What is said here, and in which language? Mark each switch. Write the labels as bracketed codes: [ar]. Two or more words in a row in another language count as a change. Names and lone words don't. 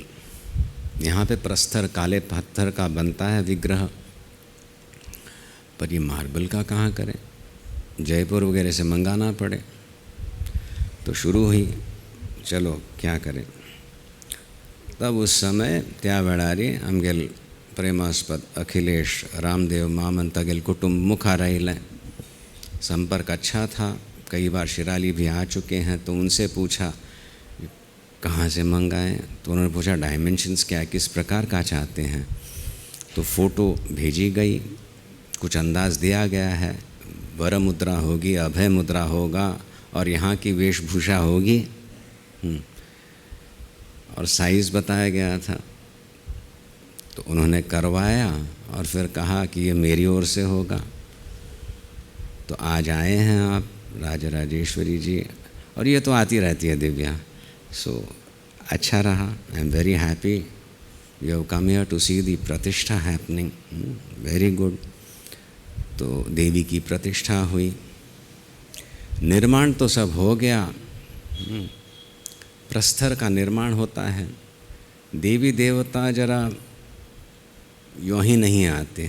[hi] यहाँ पे प्रस्तर काले पत्थर का बनता है विग्रह, पर ये मार्बल का कहाँ करें? जयपुर वगैरह से मंगाना पड़े। तो शुरू हुई, चलो क्या करें। तब उस समय [kok] त्यावेळारी आमगेल प्रेमास्पद अखिलेश रामदेव मामंतगेल कुटुंब मुखा रहे। [hi] संपर्क अच्छा था, कई बार शिराली भी आ चुके हैं। तो उनसे पूछा कहाँ से मंगाएं? तो उन्होंने पूछा डायमेंशंस क्या, किस प्रकार का चाहते हैं? तो फ़ोटो भेजी गई, कुछ अंदाज दिया गया है। वर मुद्रा होगी, अभय मुद्रा होगा, और यहाँ की वेशभूषा होगी, और साइज़ बताया गया था। तो उन्होंने करवाया और फिर कहा कि ये मेरी ओर से होगा। तो आज आए हैं आप राजराजेश्वरी जी, और ये तो आती रहती है दिव्या। सो अच्छा रहा, [en] I am very happy you have come here to see the प्रतिष्ठा happening, very good। [hi] तो देवी की प्रतिष्ठा हुई, निर्माण तो सब हो गया। प्रस्तर का निर्माण होता है। देवी देवता जरा यूँ ही नहीं आते।